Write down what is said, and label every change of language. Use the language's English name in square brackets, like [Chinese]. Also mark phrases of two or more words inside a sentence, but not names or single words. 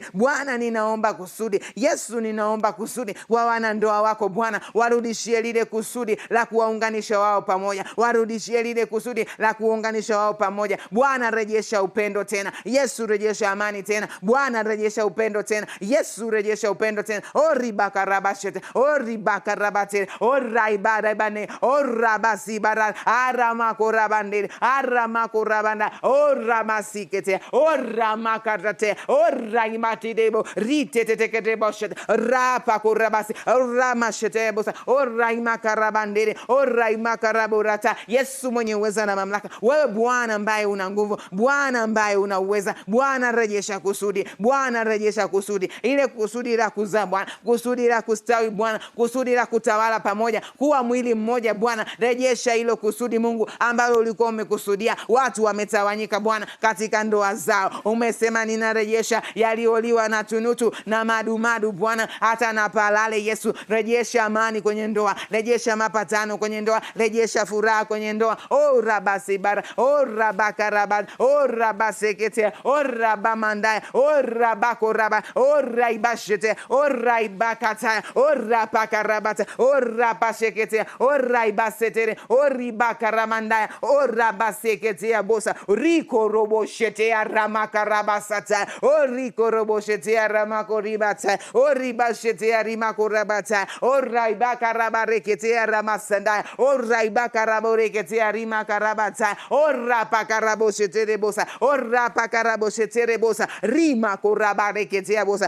[Swahili] Bwana ninaomba kusudi. Yesu ninaomba kusudi. Wa wanandoa wako Bwana, warudishie lile kusudi la kuwaunganisha wao pamoja. Warudishie lile kusudi la kuunganisha wao pamoja. Bwana rejesha upendo tena. Yesu rejesha amani tena. Bwana rejesha upendo tena. Yesu rejesha upendo tena. Oribaka rabashete. Oribaka rabate. Oraibara bane. Orabasi bara. Aramako rabandere. Aramako rabanda. Oramasikete. Oramakarate. Oraimati debo. Riteteteke debo shete. Rapako rabasi. Ramashete bosa. Oraimaka rabandere. Oraimaka raborata. Yesu mwenye uweza na mamlaka. Wewe Bwana ambaye una nguvu. Bwana ambaye una uweza. Bwana rejesha kusudi. Bwana rejesha kusudi. Ile kusudi la kuzaa Bwana. Kusudi la kustawi Bwana. Kusudi la kutawala pamoja. Kuwa mwili mmoja Bwana. Rejesha hilo kusudi Mungu ambalo ulikuwa umekusudia. Watu wametawanyika Bwana katika ndoa zao. Umesema ninarejesha yalioliwa na tunutu na madumadu Bwana, hata na palale. Yesu rejesha amani kwenye ndoa. Rejesha mapatano kwenye ndoa. Rejesha furaha kwenye ndoa. O rabasi bara. O rabakarabad. O rabasekete. O rabamandaya. O rabakoraba. O raibashete. O raibakataya. O rabakarabata. O rabashekete. O raibasetere. O ribakaramandaya. O rabasekete bosa. Riko roboshete ramakarabasata. O riko roboshete ramakoribata. O ribashete rimakorabata. O raibakarabarekete ramasandaya. O raibakaraborekete rimakarabata. O rapakaraboshete bosa. O rapakaraboshete bosa. Rimakorabarekete bosa.